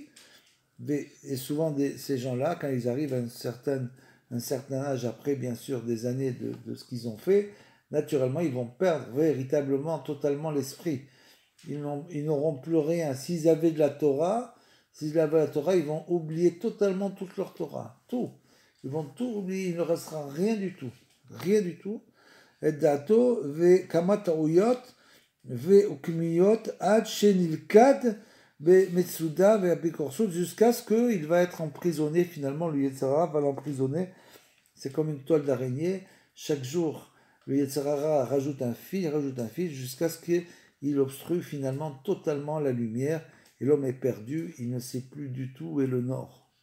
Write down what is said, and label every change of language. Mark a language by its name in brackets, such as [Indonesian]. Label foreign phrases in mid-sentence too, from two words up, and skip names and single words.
[French] Et souvent, ces gens-là, quand ils arrivent à un certain âge, après bien sûr des années de ce qu'ils ont fait, naturellement, ils vont perdre véritablement, totalement l'esprit. Ils n'auront plus rien. S'ils avaient de la Torah, ils vont oublier totalement toute leur Torah. Tout. Ils vont tout oublier. Il ne restera rien du tout. Rien du tout. Et dato, [Hebrew] וכמה תאוות, ועקמומיות, עד שנלכד, ומצודה, ואפיקורסות, [French] jusqu'à ce qu'il va être emprisonné. Finalement, le [Hebrew] יצר הרע [French] va l'emprisonner. C'est comme une toile d'araignée. Chaque jour, le [Hebrew] יצר הרע [French] rajoute un fil, jusqu'à ce qu'il obstrue finalement totalement la lumière. Et l'homme est perdu, il ne sait plus du tout où est le nord.